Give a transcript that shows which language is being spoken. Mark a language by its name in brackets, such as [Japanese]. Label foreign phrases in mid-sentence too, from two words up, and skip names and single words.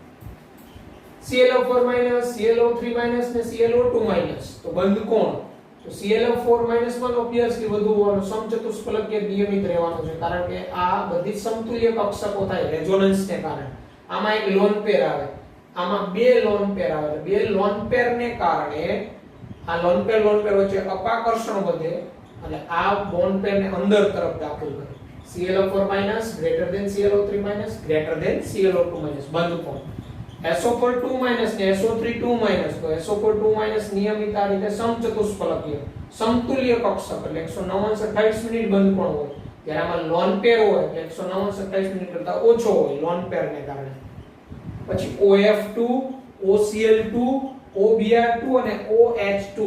[Gujarati] ClO4- ClO3- ને ClO2- તો બંધકોણ તો ClF4 માં ઓબ્વિયસલી વધુ હોવાનું સમચતુષ્ફલકીય નિયમિત રહેવાનું છે, કારણ કે આ બધી સમતુલ્ય કક્ષકો થાય રેઝોનન્સને કારણે. આમાં એક [English] lone pair [Gujarati] આવે, આમાં બે [English] lone pair [Gujarati] આવે. બે [English] lone pair [Gujarati] કારણે આ [English] lone pair [Gujarati] વચ્ચે અપાકર્ષણ વધે અને આ [English] bond pair [Gujarati] અંદર તરફ દાખલ કરે. [English] ClF4- greater than ClO3- greater than ClO2- [Gujarati] બંધ કોણ. SO4 2- ને SO3 2-, તો SO4 2- નિયમિત આ રીતે સમચતુષ્ફલકીય સમતુલ્ય કક્ષક એટલે 109-28 મિનિટ બંધ કોણ હોય. જ્યારે આમાં [English] lone pair [Gujarati] હોય એટલે 109-28 મિનિટ કરતા ઓછો હોય [English] lone pair [Gujarati] કારણે. પછી OF2, OCl2, OBr2 અને OH2.